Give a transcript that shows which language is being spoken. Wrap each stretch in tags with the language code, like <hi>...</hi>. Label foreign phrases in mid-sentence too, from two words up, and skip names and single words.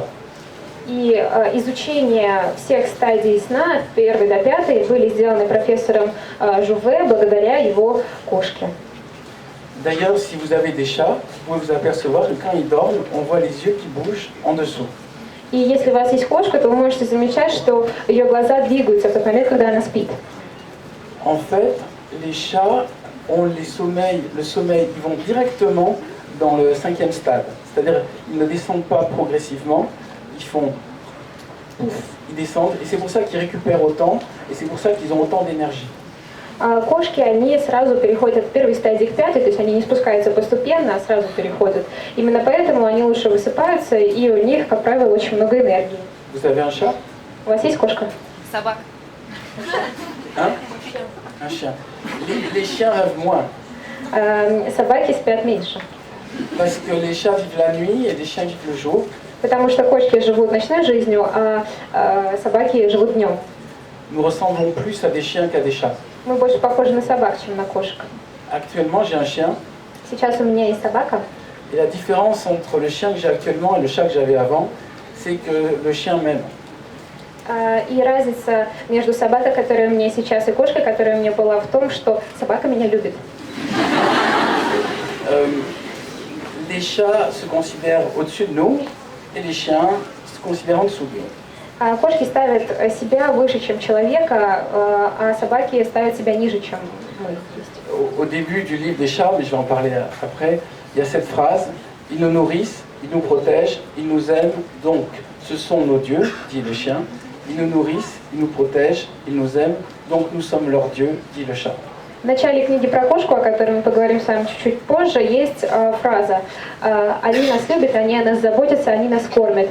<ru>И изучение всех стадий сна, от 1 до 5, были сделаны профессором Жуве благодаря его кошке.</ru> <fr>D'ailleurs, si vous avez des chats, vous pouvez vous apercevoir que quand ils dorment, on voit les yeux qui bougent en dessous.</fr> <ru>И если у вас есть кошка, то вы можете замечать, что ее глаза двигаются в тот момент, когда она спит.</ru> <fr>En fait, les chats ont le sommeil, ils vont directement dans le 5e stade. C'est-à-dire, ils ne descendent pas progressivement, ils font pouf, ils descendent, et c'est pour ça qu'ils récupèrent autant, et c'est pour ça qu'ils ont autant d'énergie.</fr> <ru>А кошки, они сразу переходят от первой стадии к пятой, то есть они не спускаются постепенно, а сразу переходят. Именно поэтому они лучше высыпаются, и у них, как правило, очень много энергии.</ru> <fr>Vous avez un chat?</fr> <ru>У вас есть кошка? Собак.</ru> <fr>Hein? Un chien. Les chiens rêvent moins,</fr> <ru>Собаки спят меньше,</ru> <fr>parce que les chats vivent la nuit et les chiens vivent le jour.</fr> <ru>потому что кошки живут ночной жизнью, а собаки живут днем.</ru> <fr>Nous ressemblons plus à des chiens qu'à des chats.</fr> <ru>Мы больше похожи на собак, чем на кошек.</ru> <fr>Actuellement, j'ai un chien,</fr> <ru>Сейчас у меня есть собака,</ru> <fr>et la différence entre le chien que j'ai actuellement et le chat que j'avais avant, c'est que le chien m'aime.</fr> <ru>и разница между собакой, которая у меня сейчас, и кошкой, которая у меня была, в том, что собака меня любит.</ru> <fr>Les chats se considèrent au-dessus de nous, et les chiens se considèrent en dessous de nous.</fr> <ru>Кошки ставят себя выше, чем человека, а собаки ставят себя ниже, чем мы.</ru> <fr>Au début du livre des chats, mais je vais en parler après, il y a cette phrase: ils nous nourrissent, ils nous protègent, ils nous aiment, donc ce sont nos dieux, dit le chien. Ils nous nourrissent, ils nous protègent, ils nous aiment, donc nous sommes leurs dieux, dit le chat.</fr> <ru>В начале книги про кошку, о которой мы поговорим с вами чуть-чуть позже, есть фраза «Они нас любят, они о нас заботятся, они нас кормят».</ru>